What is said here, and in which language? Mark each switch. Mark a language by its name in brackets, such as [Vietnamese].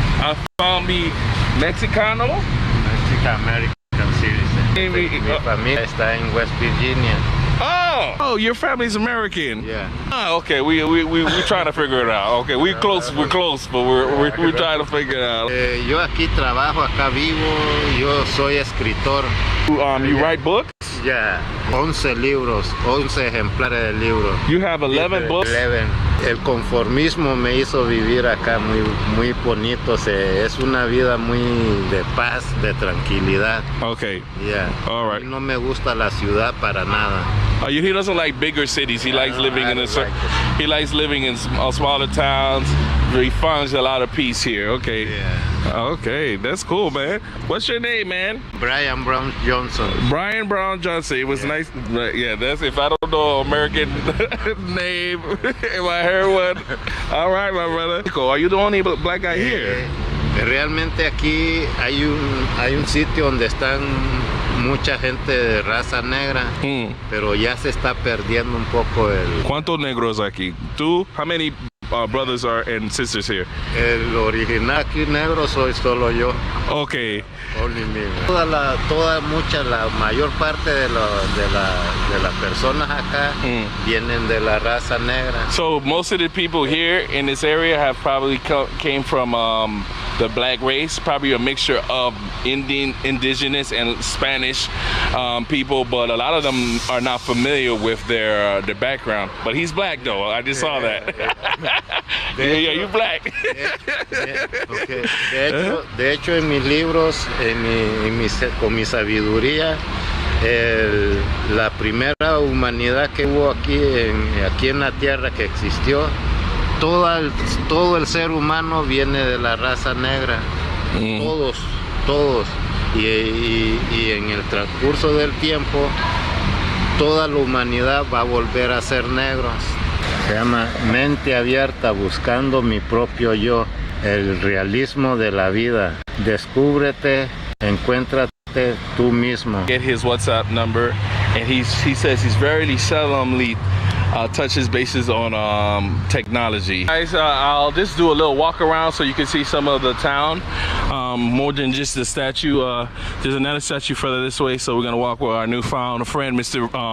[English] I found me Mexicano. Mexican American citizen. [Spanish] Mi familia está en West Virginia. Oh, [English] Oh, your family's American. Yeah. Oh, okay. We trying to figure it out. Okay, we're close, but we're trying to figure it out. [Spanish] Yo aquí trabajo, acá vivo. Yo soy escritor. [English] You write books? Yeah. [Spanish] 11 libros, 11 ejemplares de libros. [English] You have 11 books? 11. [Spanish] El conformismo me hizo vivir acá muy bonito. Es una vida muy de paz, de tranquilidad. [English] Okay. Yeah. All right. [Spanish] No me gusta la ciudad para nada. [English] He doesn't like bigger cities. He likes living he likes living in smaller towns. He finds a lot of peace here. Okay. Yeah. Okay, that's cool, man. What's your name, man? Brian Brown Johnson. Brian Brown Johnson. It was nice. Yeah, that's if I don't know American name, if I heard one. All right, my brother. Are you the only black guy here? [Spanish] Realmente aquí hay un sitio donde están mucha gente de raza negra, pero ya se está perdiendo un poco el... ¿Cuántos negros aquí? ¿Tú? [English] How many brothers and sisters here? [Spanish] El original aquí negro soy solo yo. [English] Okay. Only me. [Spanish] La mayor parte de las personas acá vienen de la raza negra. [English] So most of the people here in this area have probably came from the black race, probably a mixture of indigenous and Spanish people, but a lot of them are not familiar with their background. But he's black though. I just saw that. Yeah, you black. Okay. [Spanish] De hecho, en mis libros, con mi sabiduría, la primera humanidad que hubo aquí en la tierra que existió, todo el ser humano viene de la raza negra. Todos. Y en el transcurso del tiempo, toda la humanidad va a volver a ser negros. Se llama Mente Abierta, buscando mi propio yo, el realismo de la vida. Descúbrete, encuéntrate tú mismo. [English] Get his WhatsApp number, and he says he's very seldomly touches bases on technology. Guys, I'll just do a little walk around so you can see some of the town, more than just the statue. There's another statue further this way, so we're gonna walk with our newfound friend, Mr.